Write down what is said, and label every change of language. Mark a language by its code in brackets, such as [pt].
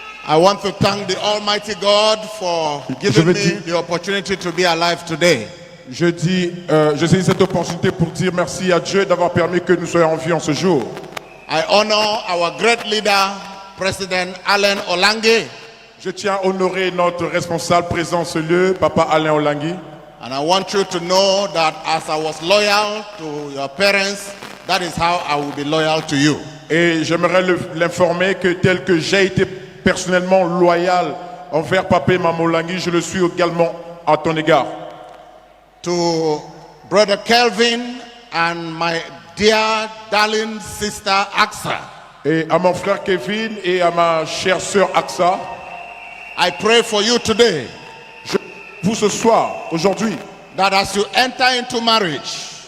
[en] I want to thank the Almighty God for giving me the opportunity to be alive today. [fr] Je saisis cette opportunité pour dire merci à Dieu d'avoir permis que nous soyons en vie en ce jour. [en] I honor our great leader, President Alain Olangui. [fr] Je tiens à honorer notre responsable présent en ce lieu, Papa Alain Olangui. [en] And I want you to know that as I was loyal to your parents, that is how I will be loyal to you. [fr] Et j'aimerais l'informer que tel que j'ai été personnellement loyal envers Papa et Maman Olangui, je le suis également à ton égard. [en] To Brother Kelvin and my dear darling sister Aksa, [fr] Et à mon frère Kevin et à ma chère sœur Aksa, [en] I pray for you today [fr] vous ce soir, aujourd'hui, [en] that as you enter into marriage,